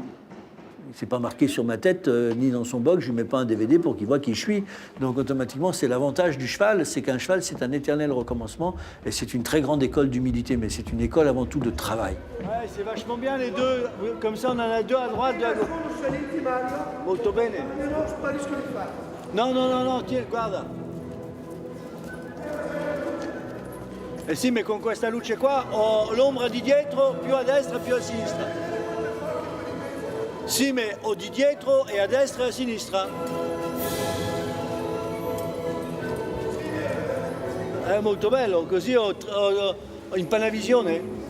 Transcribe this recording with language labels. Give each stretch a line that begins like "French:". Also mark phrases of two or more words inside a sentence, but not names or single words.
French: C'est pas marqué sur ma tête, ni dans son box, je ne mets pas un DVD pour qu'il voit qui je suis. Donc automatiquement, c'est l'avantage du cheval, c'est qu'un cheval, c'est un éternel recommencement, et c'est une très grande école d'humilité, mais c'est une école avant tout de travail. Ouais, c'est vachement bien les deux, comme ça on en a deux à droite, deux à gauche.
Italian: Molto bene. No, tieni, guarda. Eh sì, ma con questa luce qua ho l'ombra di dietro più a destra più a sinistra. Sì, ma ho di dietro e a destra e a sinistra. È molto bello, così ho in panavisione.